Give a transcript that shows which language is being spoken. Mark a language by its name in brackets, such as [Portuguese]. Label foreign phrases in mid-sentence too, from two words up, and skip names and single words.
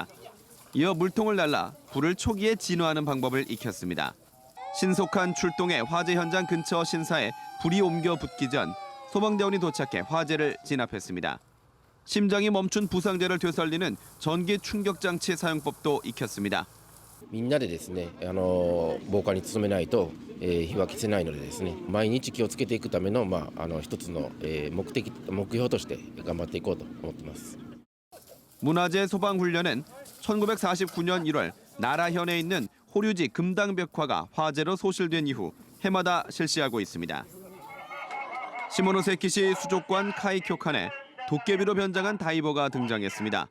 [Korean] 이어 물통을 날라 불을 초기에 진화하는 방법을 익혔습니다. 신속한 출동해 화재 현장 근처 신사에 불이 옮겨 붙기 전 소방대원이 도착해 화재를 진압했습니다. 심장이 멈춘 부상자를 되살리는 전기 충격 장치 사용법도 익혔습니다. [Japanese] みんなでですね、防火に努めないと、火は消せないのでですね、毎日気をつけていくための一つの、目標として頑張っていこうと思っています。 [Korean] 문화재 소방 훈련은 1949년 1월 나라현에 있는 호류지 금당벽화가 화재로 소실된 이후 해마다 실시하고 있습니다. 시모노세키시 수족관 카이쿄칸에 도깨비로 변장한 다이버가 등장했습니다.